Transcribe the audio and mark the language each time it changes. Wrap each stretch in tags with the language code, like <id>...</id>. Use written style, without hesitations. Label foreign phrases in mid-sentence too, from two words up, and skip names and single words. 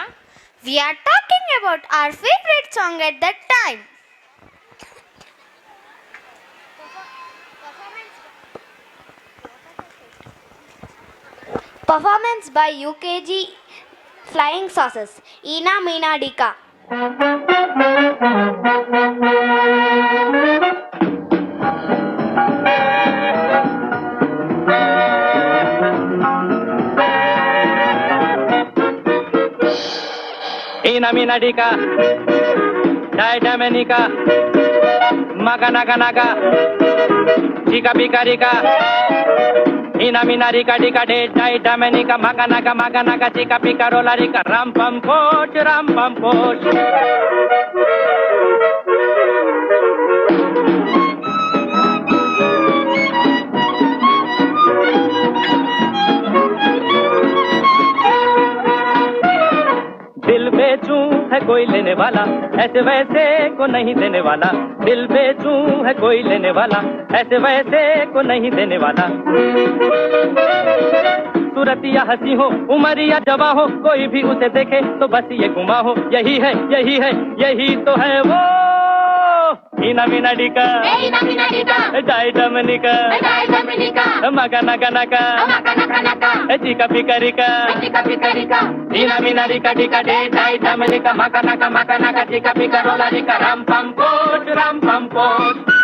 <en>We are talking about our favorite song at that time. Performance by UKG Flying Saucers. Ina Meena Dika. Ina mina dika, dai damenika, maga naga naga, chika pika rika. Ina mina rika dika de dai damenika, maga naga chika pika rola rika. Ram pam poch, ram pam poch.</en> <hi>दिल बेचूं है कोई लेने वाला, ऐसे वैसे को नहीं देने वाला। दिल बेचूं है कोई लेने वाला, ऐसे वैसे को नहीं देने वाला। सूरत या हंसी हो, उम्र या जवां हो, कोई भी उसे देखे तो बस ये गुमा हो। यही है यही तो है वो। Ina mina dika, dai damenika, maga naga naga, chika pika rika. Ina mina rika dika de dai damenika, maga naga, chika pika rola rika. Ram pam poch, ram pam poch.</hi>